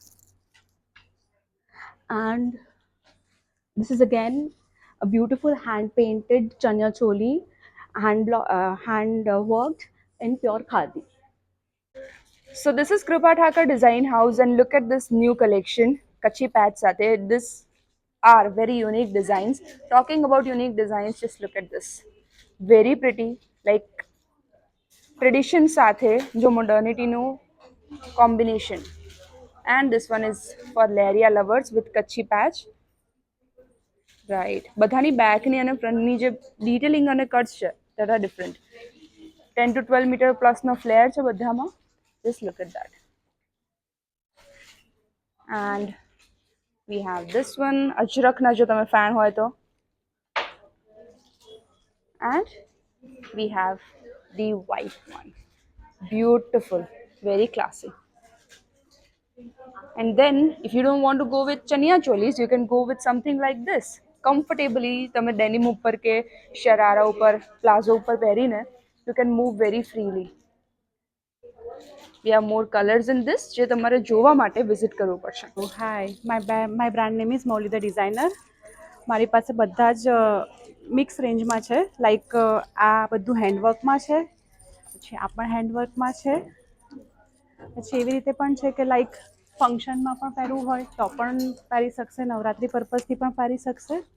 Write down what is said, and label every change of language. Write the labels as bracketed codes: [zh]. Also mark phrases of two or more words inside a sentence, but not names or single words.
[en] And this is again a beautiful hand painted chanya choli, hand worked in pure khadi. So this is Krupa Thakur Design House and look at this new collection. [gu] કચ્છી પટ સાથે. [en] This are very unique designs. Talking about unique designs, just look at this. Very pretty. Like tradition [gu] સાથે જો [en] modernity નું combination. And this one is for Laria lovers with Kachi patch. Right. [gu] બધાની બેકની અને ફ્રન્ટની જે ડિટેલિંગ અને કટ્સ છે [en] that are different. 10 to 12 meter plus [gu] નો ફ્લેર છે બધામાં. [en] Just look at that. And we have this one. [gu] અજરકના જો તમે ફેન હોય તો. [en] And we have the white one. Beautiful. Very classy. And then if you don't want to go with chaniya cholis, you can go with something like this. Comfortably, [gu] તમે denim ઉપર કે શરારા ઉપર, પ્લાઝો ઉપર પહેરીને [en] you can move very freely. We have more colors in this [gu] જે તમારે જોવા માટે વિઝિટ કરવું પડશે. [en] Hi, my brand name is Mauly the Designer. [gu] મારી પાસે બધા જ મિક્સ રેન્જમાં છે. લાઈક આ બધું હેન્ડવર્કમાં છે, પછી આ પણ હેન્ડવર્કમાં છે, પછી એવી રીતે પણ છે કે લાઈક ફંક્શનમાં પણ પહેરવું હોય તો પણ પહેરી શકશે, નવરાત્રી પર્પઝથી પણ પહેરી શકશે.